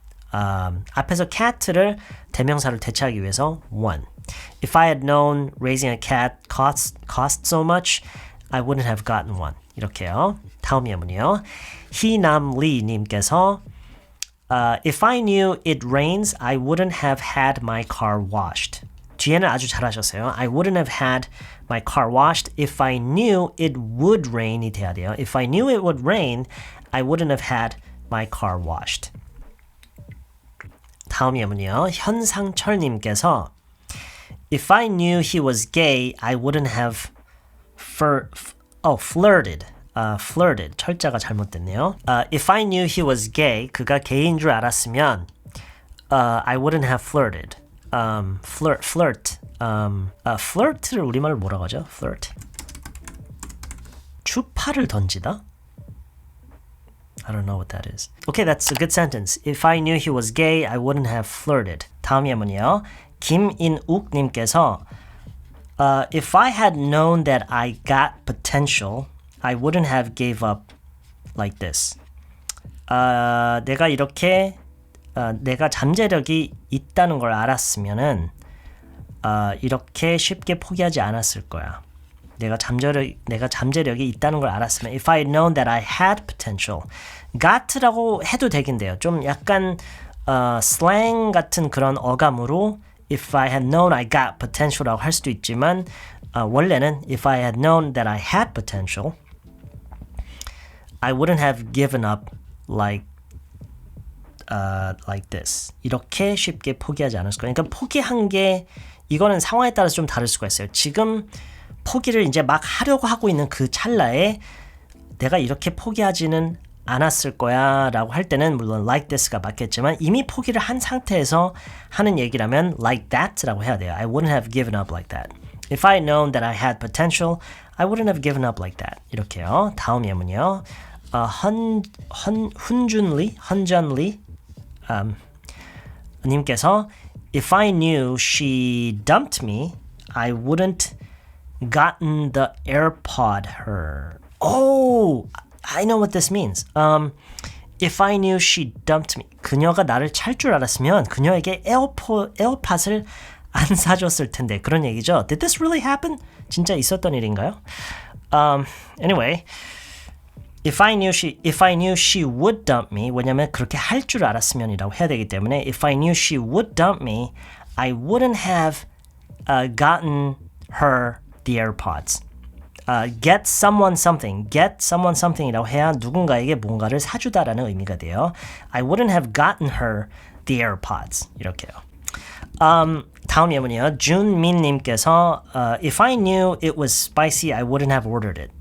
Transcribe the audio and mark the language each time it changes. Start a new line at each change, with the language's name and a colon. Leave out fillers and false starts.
Korean: 앞에서 cat를 대명사를 대체하기 위해서 one.
English: If I had known raising a cat cost so much, I wouldn't have gotten one.
Korean: 이렇게요. 다음 예문이요.
English: 희남리 님께서 If I knew it rains, I wouldn't have had my car washed.
Korean: 뒤에는 아주 잘하셨어요.
English: I wouldn't have had my car washed if I knew it would rain
Korean: 이 돼야 돼요.
English: If I knew it would rain, I wouldn't have had my car washed.
Korean: 다음 예문이요.
English: 현상철님께서 If I knew he was gay, I wouldn't have flirted.
Korean: flirted. 철자가 잘못됐네요.
English: If I knew he was gay,
Korean: 그가 게이인 줄 알았으면
English: I wouldn't have flirted.
Korean: flirt를 우리말로 뭐라고 하죠?
English: flirt.
Korean: 추파를 던지다?
English: I don't know what that is. Okay, that's a good sentence. If I knew he was gay, I wouldn't have flirted.
Korean: 다음 예문이요.
English: 김인욱님께서 If I had known that I got potential, I wouldn't have gave up like this.
Korean: 내가 이렇게 내가 잠재력이 있다는 걸 알았으면은 이렇게 쉽게 포기하지 않았을 거야. 내가 잠재력이 있다는 걸 알았으면
English: If I had known that I had potential.
Korean: got라고 해도 되긴 돼요. 좀 약간
English: slang
Korean: 같은 그런 어감으로
English: If I had known I got potential
Korean: 라고 할 수도 있지만 원래는
English: If I had known that I had potential, I wouldn't have given up like this.
Korean: 이렇게 쉽게 포기하지 않았을 거예요. 그러니까 포기한 게 이거는 상황에 따라서 좀 다를 수가 있어요. 지금 포기를 이제 막 하려고 하고 있는 그 찰나에 내가 이렇게 포기하지는 않았을 거야 라고 할 때는 물론 like this가 맞겠지만 이미 포기를 한 상태에서 하는 얘기라면 like that 라고 해야 돼요.
English: I wouldn't have given up like that. If I had known that I had potential, I wouldn't have given up like that.
Korean: 이렇게요. 다음 예문이요.
English: 헌준리 님께서 If I knew she dumped me, I wouldn't gotten the AirPod her. Oh, I know what this means. If I knew she dumped me.
Korean: 그녀가 나를 찰 줄 알았으면 그녀에게 에어팟을 안 사줬을 텐데. 그런 얘기죠.
English: Did this really happen?
Korean: 진짜 있었던 일인가요?
English: Anyway, if I knew she would dump me.
Korean: 왜냐면 그렇게 할 줄 알았으면이라고 해야 되기 때문에
English: If I knew she would dump me, I wouldn't have gotten her the AirPods.
Korean: Get someone something이라고 해야 누군가에게 뭔가를 사주다라는 의미가 돼요.
English: I wouldn't have gotten her the AirPods.
Korean: 이렇게요. 다음 예문이요.
English: 준민님께서 If I knew it was spicy, I wouldn't have ordered it.